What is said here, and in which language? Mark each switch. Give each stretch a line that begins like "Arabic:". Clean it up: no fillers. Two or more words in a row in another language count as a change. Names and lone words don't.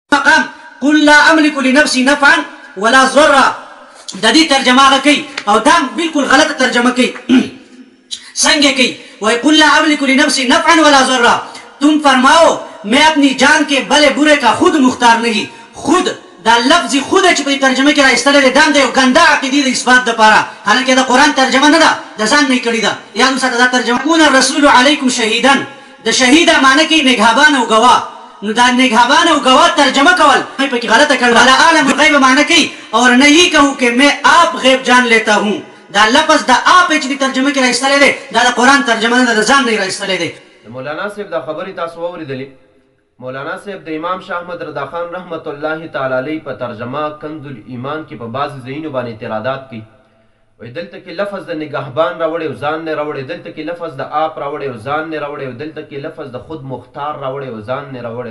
Pashto: مقام
Arabic: قل لا املك لنفسي نفعا ولا ضرا
Pashto: د دې ترجمه هغه کوي او دا بالکل غلطه ترجمه کوي. څنګه کوي؟ وای
Arabic: قل لا املك لنفسي نفعا ولا ضرا،
Urdu: تم فرماؤ میں اپنی جان کے بھلے برے کا خود مختار نہیں.
Pashto: خود دا لفظ خود چې په ترجمه کې راایستل دي دا د یو ګنده عقیدې د اثبات دپاره، حالانکه د قرآن ترجمه نه ده، د ځان نه یې کړې ده. یاد وساته دا ترجمه
Arabic: کون الرسول علیکم شهیدا،
Pashto: د شهیده معنی کوي نګهبان او ګواه. نو دا نگہبان او گواہ ترجمہ کول په کې غلطه کړل.
Arabic: ولا عالم غیب
Pashto: معنی کوي اور نه یې
Urdu: کہوں کہ میں آپ غیب جان لیتا ہوں.
Pashto: دا لفظ دا آپ چې ترجمه کې راایستل دي دا د قرآن ترجمه نه ده، د ځان نه یې راایستل دي. مولانا صاحب دا خبرې تاسو واورېدلې. مولانا صاحب د امام شاه احمد رضا خان
Arabic: رحمت الله تعالی علیه
Pashto: په ترجمه کنز الایمان کې په بعض ځایونو باندې اعتراضات کوي. وای دلته کې لفظ د نگهبان راوړی او ځان نه راوړی، دلته کې لفظ د آپ راوړی او ځان نه راوړی، او دلته کې لفظ د خود مختار راوړی او ځان نه راوړی.